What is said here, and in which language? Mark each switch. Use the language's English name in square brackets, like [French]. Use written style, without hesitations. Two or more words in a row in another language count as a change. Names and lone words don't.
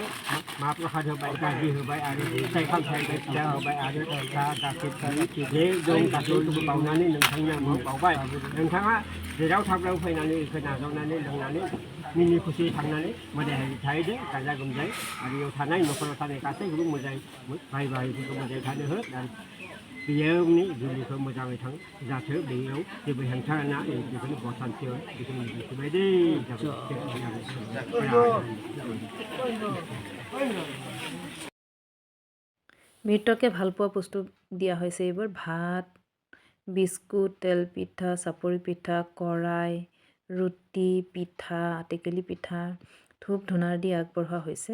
[Bodo] मा प्रसाद होबाय गाज्रि होबाय आरो फिथाइ सामथाइ फिथा होबाय आरो दा गासैबो जे दं गासैबो बावनानै नोंथांनो बावबाय नोंथाङा जेराव थाब्लाबो फैनानै बेखौ नाजावनानै लोंनानै मिनि खुसि थांनानै मोजाङै थाहैदो गाजा गोमजायै आरो बेयाव थानाय न'खराव थानाय गासैखौबो मोजाङै भाइ बाहागिफोरखौ मोजाङै थानो हो आरो बेयावनि जुलिखौ मोजाङै थां जाथो बेयाव जेबो हेंथा ना बेखौनो बसान्थियाव बेखौनो मिथिबाय दै [Assamese] মৃতকে ভাল পোৱা বস্তু দিয়া হৈছে এইবোৰ ভাত বিস্কুট তেল পিঠা চাপৰি পিঠা কৰাই ৰুটি পিঠা টেকেলি পিঠা ধূপ ধূনা দি আগবঢ়োৱা হৈছে